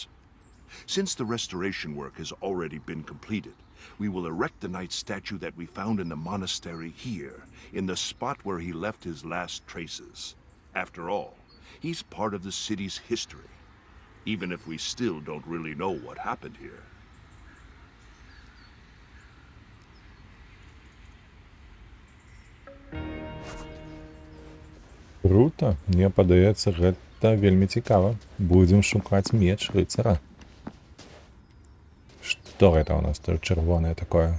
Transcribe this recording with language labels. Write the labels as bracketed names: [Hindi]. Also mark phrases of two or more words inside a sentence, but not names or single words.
[English] Since the restoration work has already been completed, we will erect the knight's statue that we found in the monastery here, in the spot where he left his last traces. After all, he's part of the city's history, even if we still don't really know what happened here. [Belarusian] Круто, мне падаецца, гэта вельмі цікава. Будзем шукаць меч рыцара. Што гэта ў нас тут чырвонае такое?